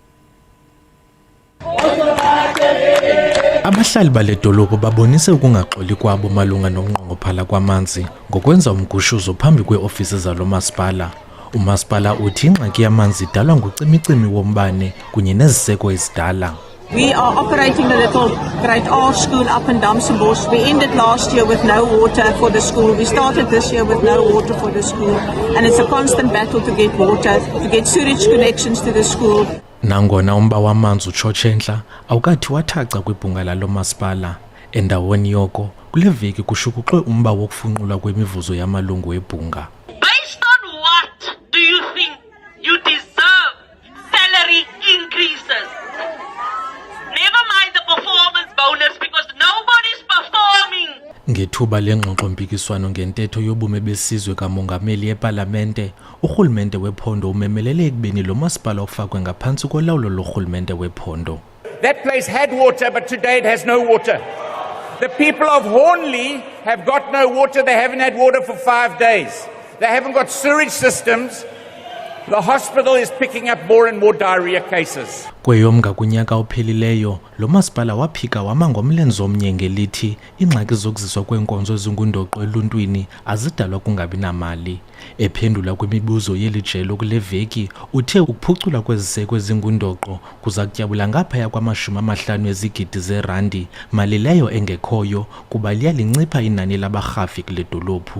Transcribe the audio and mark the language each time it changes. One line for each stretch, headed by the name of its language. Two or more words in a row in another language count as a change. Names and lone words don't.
Xhosa: Abahlali bale dolophu babonise ukungaxoli kwabo malunga nokunqongophala kwamanzi ngokwenza umgushuzo phambi kweofisi zalo masipala. Umasipala uthi ingxaki yamanzi idalwa ngucimicimi wombane kunye neziseko ezidala.
English: We are operating the little grade R school up in Damsenbos. We ended last year with no water for the school. We started this year with no water for the school. And it's a constant battle to get water, to get sewage connections to the school.
Xhosa: Nangona umba wamanzi utshotshentla awukathi wathaca kwibhunga lalo masipala. Endaweni yoko kule veki kushukuxwe umba wokufunqulwa kwemivuzo yamalungu ebhunga.
English: Based on what do you think you deserve salary increases? Never mind the performance bonus because nobody's performing.
Xhosa: Ngethuba lengxoxo-mpikiswano ngentetho yobume besizwe kamongameli epalamente, urhulumente wephondo umemelele ekubeni lo masipala ufakwe ngaphantsi kolawulo lorhulumente wephondo.
English: That place had water, but today it has no water. The people of Hornley have got no water. They haven't had water for 5 days. They haven't got sewage systems. The hospital is picking up more and more diarrhea cases.
Xhosa: Kweyomnga kunyaka ophelileyo, lo masipala waphika wama ngomlenze omnye ngelithi ingxaki zokuziswa kweenkonzo ezingundoqo eluntwini azidalwa kungabi namali. Ephendula kwimibuzo yeli jelo kule veki, uthe ukuphucula kweziseko ezingundoqo kuza kutyabula ngaphaya kwama50 ezigidi zeerandi, mali leyo engekhoyo kuba liyalincipha inani labarhafi kule dolophu.